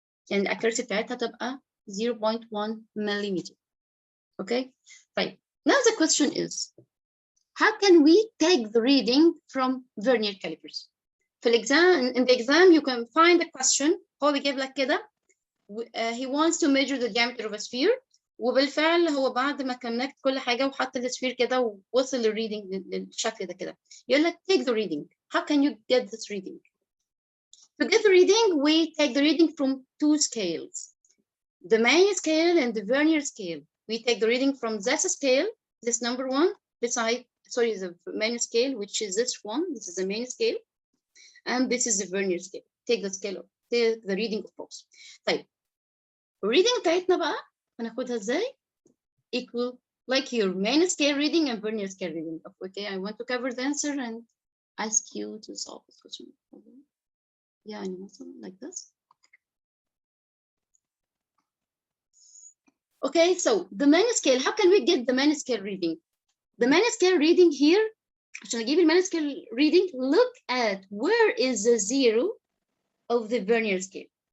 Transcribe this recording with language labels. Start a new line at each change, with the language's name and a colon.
English: And accuracy
Arabic: بتاعتها تبقى
English: 0.1 millimeter. Okay, fine. Now the question is, how can we take the reading from vernier calipers? In the exam, you can find a question.
Arabic: هو بيجيب لك كده.
English: He wants to measure the diameter of a sphere.
Arabic: وبالفعل هو بعد ما كونكت كل حاجه وحط السفير كده ووصل للريدنج للشكل ده كده، يقول لك
English: take the reading. How can you get this reading? To get the reading, we take the reading from two scales, the main scale and the vernier scale. We take the reading from this scale, this number one, the main scale, which is this one. This is the main scale, and this is the vernier scale. Take the reading of both.
Arabic: طيب الريدنج بتاعتنا بقى هناخدها ازاي؟ equal
English: like your main scale reading and vernier scale reading. Okay, I want to cover the answer and ask you to solve this question. Yeah, like this. Okay, so the main scale, how can we get the main scale reading? The main scale reading here,
Arabic: عشان أجيب المين
English: scale reading, look at where is the zero of the vernier scale.